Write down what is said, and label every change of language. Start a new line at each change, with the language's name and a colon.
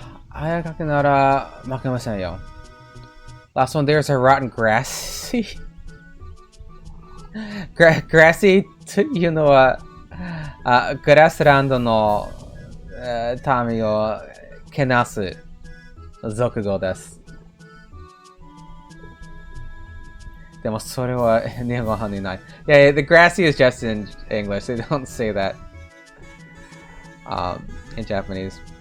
Japanese: 早くなら負けませんよ。
English: Last one, there's a rotten grassy.
Japanese: grassy というのは、グラスランドの民をけなす俗語です。でもそれは日本語にない。
English: Yeah, the grassy is just in English. They don't say that in Japanese.